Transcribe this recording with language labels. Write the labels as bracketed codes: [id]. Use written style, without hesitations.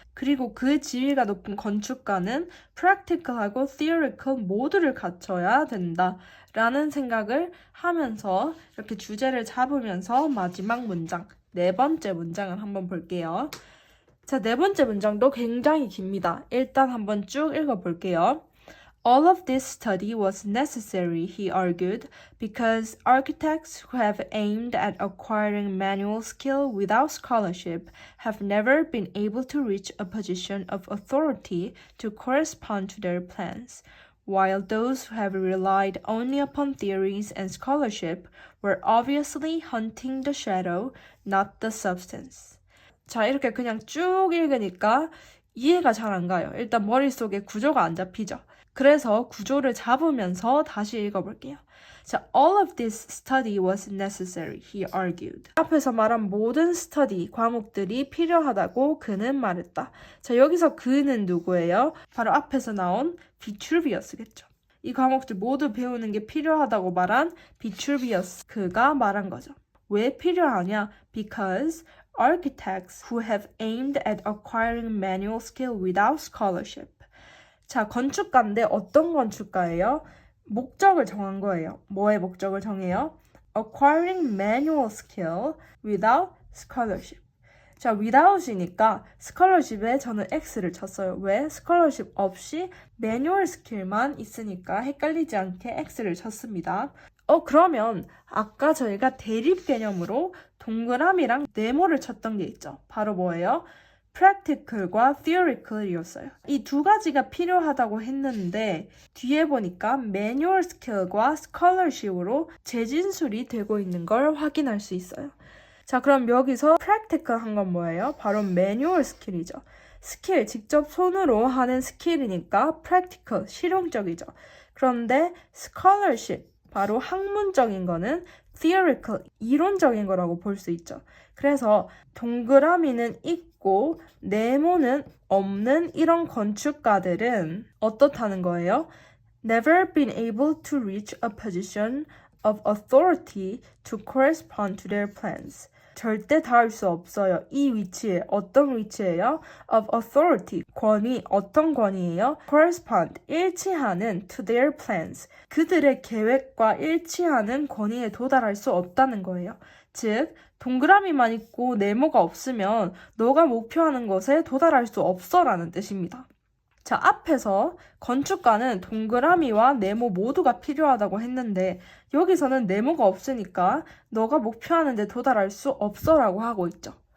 [ko] 그리고 그 지위가 높은 건축가는 practical하고 theoretical 모두를 갖춰야 된다. 라는 생각을 하면서 이렇게 주제를 잡으면서 마지막 문장, 4번째 문장을 한번 볼게요. 자, 4번째 문장도 굉장히 깁니다. 일단 한번 쭉 읽어볼게요. [en] All of this study was necessary, he argued, because architects who have aimed at acquiring manual skill without scholarship have never been able to reach a position of authority to correspond to their plans, while those who have relied only upon theories and scholarship were obviously hunting the shadow, not the substance. [ko] 자, 이렇게 그냥 쭉 읽으니까 이해가 잘 안 가요. 일단 머릿속에 구조가 안 잡히죠. 그래서 구조를 잡으면서 다시 읽어볼게요. [en] 자, all of this study was necessary, he argued. [ko] 앞에서 말한 모든 스터디, 과목들이 필요하다고 그는 말했다. 자, 여기서 그는 누구예요? 바로 앞에서 나온 비출비어스겠죠. 이 과목들 모두 배우는 게 필요하다고 말한 비출비어스, 그가 말한 거죠. 왜 필요하냐? [en] Because architects who have aimed at acquiring manual skill without scholarship. [ko] 자, 건축가인데 어떤 건축가예요? 목적을 정한 거예요. 뭐의 목적을 정해요? [en] Acquiring manual skill without scholarship. [ko] 자, without이니까 scholarship에 저는 X를 쳤어요. 왜? scholarship 없이 manual skill만 있으니까 헷갈리지 않게 X를 쳤습니다. 그러면 아까 저희가 대립 개념으로 동그라미랑 네모를 쳤던 게 있죠. 바로 뭐예요? practical과 theoretical이었어요. 이 두 가지가 필요하다고 했는데 뒤에 보니까 manual skill과 scholarship으로 재진술이 되고 있는 걸 확인할 수 있어요. 자, 그럼 여기서 practical 한 건 뭐예요? 바로 manual skill이죠. 스킬, 직접 손으로 하는 스킬이니까 practical, 실용적이죠. 그런데 scholarship, 바로 학문적인 거는 theoretical, 이론적인 거라고 볼 수 있죠. 그래서 동그라미는 있고 네모는 없는 이런 건축가들은 어떻다는 거예요? [en] Never been able to reach a position of authority to correspond to their plans. [ko] 절대 닿을 수 없어요. 이 위치에. 어떤 위치예요? [en] Of authority. [ko] 권위. 어떤 권위예요? Correspond. [en] 일치하는 to their plans. [ko] 그들의 계획과 일치하는 권위에 도달할 수 없다는 거예요. 즉, 동그라미만 있고 네모가 없으면 너가 목표하는 것에 도달할 수 없어 라는 뜻입니다. 자, 앞에서 건축가는 동그라미와 네모 모두가 필요하다고 했는데 여기서는 네모가 없으니까 너가 목표하는 데 도달할 수 없어 라고 하고 있죠.